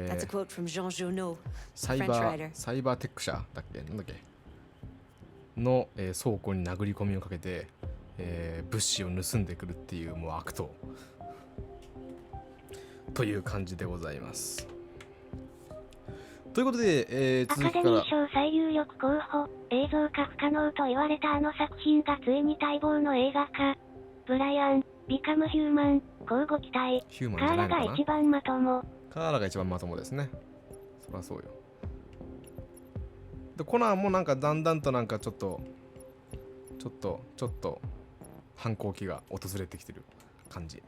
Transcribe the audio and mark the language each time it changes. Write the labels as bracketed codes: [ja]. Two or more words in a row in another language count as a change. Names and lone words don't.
[ja] イバーテック社だっけなんだっけの、倉庫に殴り込みをかけて、物資を盗んでくるっていうもう悪党という感じでございます。ということで、続きからアカデミー賞最有力候補、映像化不可能と言われたあの作品がついに待望の映画化。ブライアン、ビカムヒューマン、交互期待。ヒューマンじゃないのかな。カーラが一番まとも。カーラが一番まともですね。そりゃそうよ。でコナーもなんかだんだんとなんかちょっと反抗期が訪れてきてる感じ。